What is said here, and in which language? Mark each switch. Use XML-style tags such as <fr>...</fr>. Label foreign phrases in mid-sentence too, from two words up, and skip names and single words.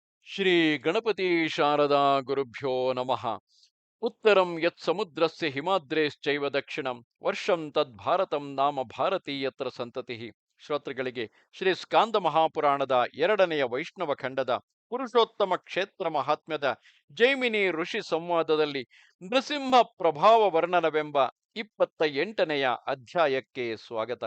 <sa>ಶ್ರೀ ಗಣಪತಿ ಶಾರದಾ ಗುರುಭ್ಯೋ ನಮಃ. ಉತ್ತರಂ ಯತ್ ಸಮುದ್ರಸ್ಯ ಹಿಮಾದ್ರೇಶ್ಚೈವ ದಕ್ಷಿಣಂ ವರ್ಷಂ ತದ್ಭಾರತಂ ನಾಮ ಭಾರತೀಯತ್ರ ಸಂತತಿಃ.</sa> <kn>ಶ್ರೋತೃಗಳಿಗೆ ಶ್ರೀ ಸ್ಕಾಂದ ಮಹಾಪುರಾಣದ ಎರಡನೆಯ ವೈಷ್ಣವ ಖಂಡದ ಪುರುಷೋತ್ತಮ ಕ್ಷೇತ್ರ ಮಹಾತ್ಮ್ಯದ ಜೈಮಿನಿ ಋಷಿ ಸಂವಾದದಲ್ಲಿ ನೃಸಿಂಹ ಪ್ರಭಾವ ವರ್ಣನವೆಂಬ 28ನೆಯ ಅಧ್ಯಾಯಕ್ಕೆ ಸ್ವಾಗತ.</kn>